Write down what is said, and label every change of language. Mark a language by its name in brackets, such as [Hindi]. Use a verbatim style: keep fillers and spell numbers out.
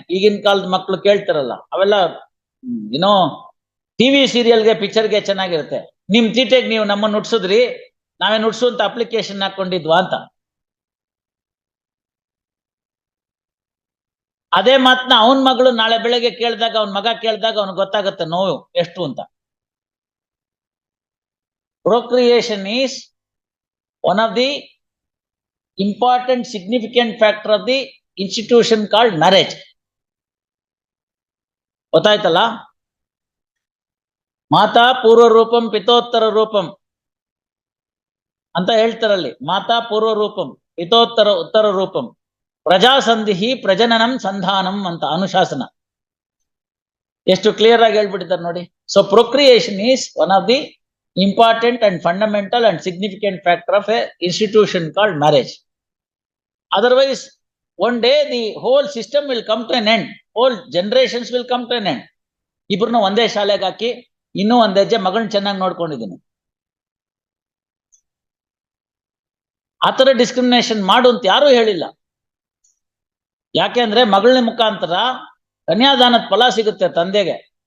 [Kannada] ಈಗಿನ ಕಾಲದ ಮಕ್ಳು ಕೇಳ್ತಾರಲ್ಲ ಅವೆಲ್ಲ, ಏನೋ ಟಿವಿ ಸೀರಿಯಲ್ಗೆ ಪಿಕ್ಚರ್ಗೆ ಚೆನ್ನಾಗಿರುತ್ತೆ, ನಿಮ್ ತೀಟೆಗೆ ನೀವು ನಮ್ಮನ್ನು ಉಡ್ಸಿದ್ರಿ, ನಾವೇನು ಉಡ್ಸು ಅಂತ ಅಪ್ಲಿಕೇಶನ್ ಹಾಕೊಂಡಿದ್ವಾ ಅಂತ. ಅದೇ ಮಾತನ್ನ ಅವನ್ ಮಗಳು ನಾಳೆ ಬೆಳಗ್ಗೆ ಕೇಳಿದಾಗ, ಅವನ್ ಮಗ ಕೇಳಿದಾಗ ಅವ್ನು ಗೊತ್ತಾಗತ್ತೆ ನೋವು ಎಷ್ಟು ಅಂತ. [English] Procreation is one of the important significant factor of the institution called marriage. [Kannada] ಗೊತ್ತಾಯ್ತಲ್ಲ? [Sanskrit] ಮಾತಾ ಪೂರ್ವ ರೂಪಂ ಪಿತೋತ್ತರ ರೂಪಂ [Kannada] ಅಂತ ಹೇಳ್ತಾರಲ್ಲಿ. [Sanskrit] ಮಾತಾ ಪೂರ್ವ ರೂಪಂ ಪಿತೋತ್ತರ ಉತ್ತರ ರೂಪಂ, ಪ್ರಜಾಸಂಧಿ ಪ್ರಜನನಂ ಸಂಧಾನಂ [Kannada] ಅಂತ ಅನುಶಾಸನ. ಎಷ್ಟು ಕ್ಲಿಯರ್ ಆಗಿ ಹೇಳ್ಬಿಟ್ಟಿದ್ದಾರೆ ನೋಡಿ. [English] So procreation is one of the important and fundamental and significant factor of a institution called marriage. Otherwise one day the whole system will come to an end, whole generations will come to an end. [Kannada] ಇಬ್ರನ್ನ ಒಂದೇ ಶಾಲೆಗೆ ಹಾಕಿ ಇನ್ನೂ ಒಂದ್ ಹೆಜ್ಜೆ ಮಗಳನ್ನ ಚೆನ್ನಾಗಿ ನೋಡ್ಕೊಂಡಿದ್ದೀನಿ, ಆತರ discrimination ಮಾಡು ಅಂತ ಯಾರೂ ಹೇಳಿಲ್ಲ. ಯಾಕೆ ಅಂದ್ರೆ ಮಗಳ ಮುಖಾಂತರ ಕನ್ಯಾದಾನದ ಫಲ ಸಿಗುತ್ತೆ ತಂದೆಗೆ.